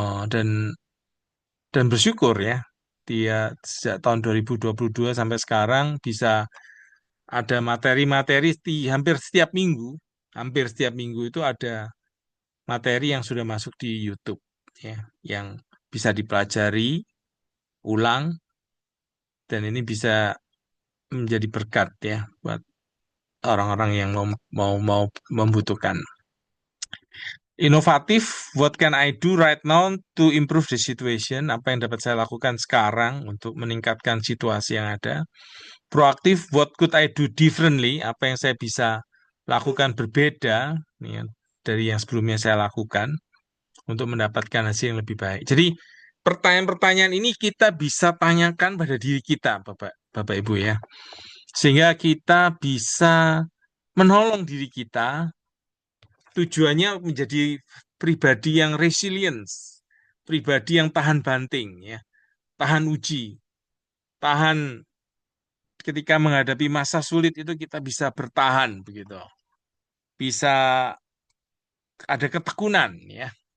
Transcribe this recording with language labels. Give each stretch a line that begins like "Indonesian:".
Indonesian: Dan bersyukur ya dia sejak tahun 2022 sampai sekarang bisa ada materi-materi hampir setiap minggu itu ada materi yang sudah masuk di YouTube ya yang bisa dipelajari ulang dan ini bisa menjadi berkat ya buat orang-orang yang mau membutuhkan.
English: Inovatif, what can I do right now to improve the situation?
Indonesian: Apa yang dapat saya lakukan sekarang untuk meningkatkan situasi yang ada?
English: Proaktif, what could I do differently?
Indonesian: Apa yang saya bisa lakukan berbeda ya, dari yang sebelumnya saya lakukan untuk mendapatkan hasil yang lebih baik. Jadi pertanyaan-pertanyaan ini kita bisa tanyakan pada diri kita, Bapak Ibu ya. Sehingga kita bisa menolong diri kita tujuannya menjadi pribadi yang resilience, pribadi yang tahan banting, ya, tahan uji, tahan ketika menghadapi masa sulit itu kita bisa bertahan begitu, bisa ada ketekunan, ya.